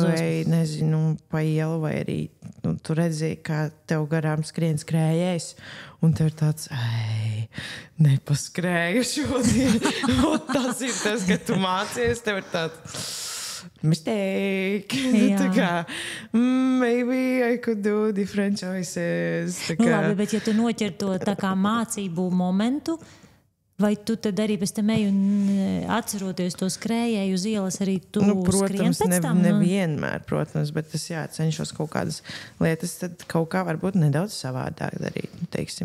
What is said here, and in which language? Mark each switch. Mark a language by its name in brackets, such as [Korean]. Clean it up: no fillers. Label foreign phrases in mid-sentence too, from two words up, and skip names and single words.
[Latvian] Tu ej, nezinu, pa ielu vai arī tu redzēji, kā tev garām skrien skrējējs, un tev ir tāds, nepaskrēju šodien. Tas ir tas, ka tu mācies, tev ir tāds... mistake. Tā kā, [English] maybe I could do different choices. [Latvian] Labi, bet ja tu noķer to tā kā mācību momentu, vai tu tad arī pēc tam ej un atceroties to skrējēju uz ielas, arī tu skrien pēc tam? Nevienmēr, protams, bet es cenšos kaut kādas lietas tad kaut kā varbūt nedaudz savādāk darīt, teiksim.